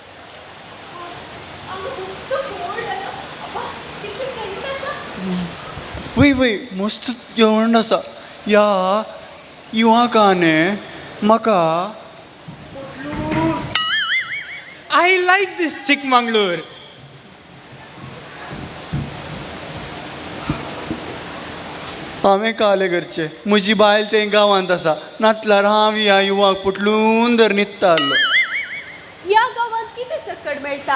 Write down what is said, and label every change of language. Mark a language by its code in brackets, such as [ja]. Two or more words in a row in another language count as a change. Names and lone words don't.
[kok] वय वय मस्त जेवण असा या युवकाने म्हाका [en] I like this चिकमंगळूर [kok] हांवें काले करचे म्हजी बायल ते गांवांत आसा नातल्यार हांव ह्या युवाक पुटलून धर न्हिदता आसलो या गावात किती सकट मेळटा